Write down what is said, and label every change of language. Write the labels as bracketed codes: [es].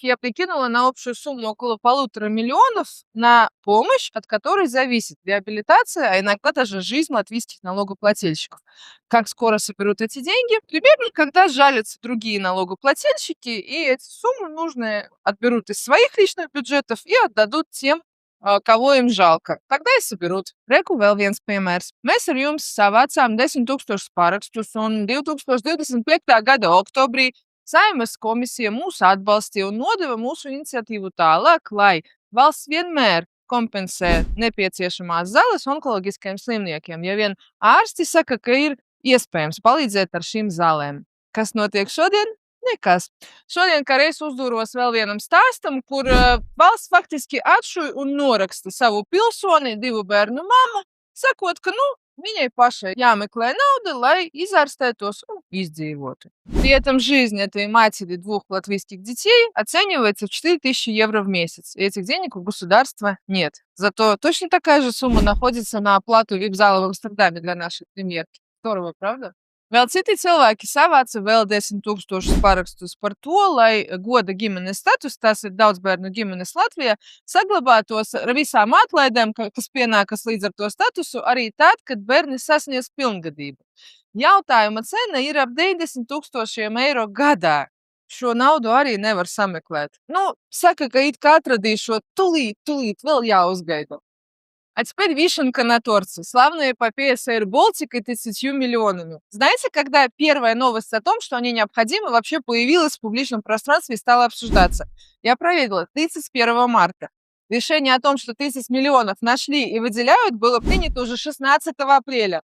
[ru] Я прикинула на общую сумму около 1,5 миллиона на помощь, от которой зависит реабилитация, а иногда даже жизнь латвийских налогоплательщиков. Как скоро соберут эти деньги? Примерно, когда жалятся другие налогоплательщики, и эти суммы нужные отберут из своих личных бюджетов и отдадут тем, кого им жалко. Тогда и соберут. [lv] Reku vēl viens piemērs. Mēs ar jums savācām 10 000 parakstus, un 2025. gada oktobrī Saeimas komisija mūs atbalstīja un nodeva mūsu iniciatīvu tālāk, lai valsts vienmēr kompensē nepieciešamās zāles onkoloģiskajiem slimniekiem, ja vien ārsti saka, ka ir iespējams palīdzēt ar šīm zālēm. Kas notiek šodien? Nekas. Šodien kā reiz uzdūros vēl vienam stāstam, kur valsts faktiski atšuj un noraksta savu pilsoni, 2 bērnu mammu, sakot, ka, viņai pašai jāmeklē nauda, lai izārstētos un издzīvotu. [ru] При этом жизнь этой матери 2 латвийских детей оценивается в 4000 евро в месяц. И этих денег у государства нет. Зато точно такая же сумма находится на оплату вип-зала в Амстердаме для нашей премьерки. Здорово, правда? [lv] Vēl citi cilvēki savāca vēl 10 000 parakstus par to, lai goda ģimenes status, tas ir daudzbērnu ģimenes Latvijā, saglabātos ar visām atlaidēm, kas pienākas līdz ar to statusu, arī tad, kad bērni sasniedz pilngadību. Jautājuma cena ir ap 90 000 eiro gadā. Šo naudu arī nevar sameklēt. Saka, ka it kā atradīšot tūlīt vēl jāuzgaida. [ru] А теперь вишенка на торте. Славная эпопея с Air Baltic и 30 миллионами. Знаете, когда первая новость о том, что они необходимы, вообще появилась в публичном пространстве и стала обсуждаться? Я проверила. 31 марта. Решение о том, что 30 миллионов нашли и выделяют, было принято уже 16 апреля.